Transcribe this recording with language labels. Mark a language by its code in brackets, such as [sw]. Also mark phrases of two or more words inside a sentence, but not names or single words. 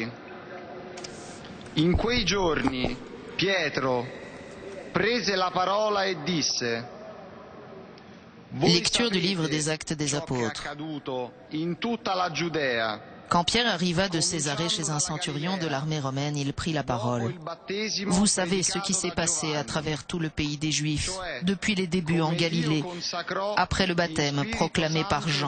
[it] In quei giorni Pietro prese la parola e disse: [fr] Lecture du livre des Actes des Apôtres. Quand Pierre arriva de Césarée chez un centurion de l'armée romaine, il prit la parole. Vous savez ce qui s'est passé à travers tout le pays des Juifs, depuis les débuts en Galilée, après le baptême proclamé par Jean.